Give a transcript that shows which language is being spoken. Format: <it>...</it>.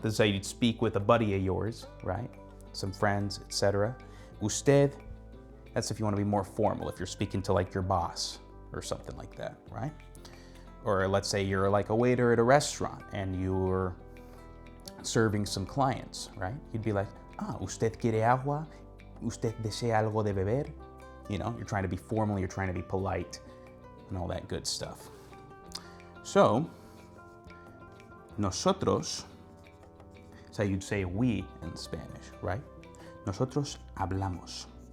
<en>This is how you'd speak with a buddy of yours, right? Some friends, etc. Usted, that's if you want to be more formal, if you're speaking to like your boss or something like that, right? Or let's say you're like a waiter at a restaurant and you're serving some clients, right?</en> <es>You'd be like, ¿usted quiere agua? ¿Usted desea algo de beber?</es> <en>You're trying to be formal, you're trying to be polite, and all that good stuff. So, nosotros, that's how you'd say we in Spanish, right?</en> <es>Nosotros hablamos.</es>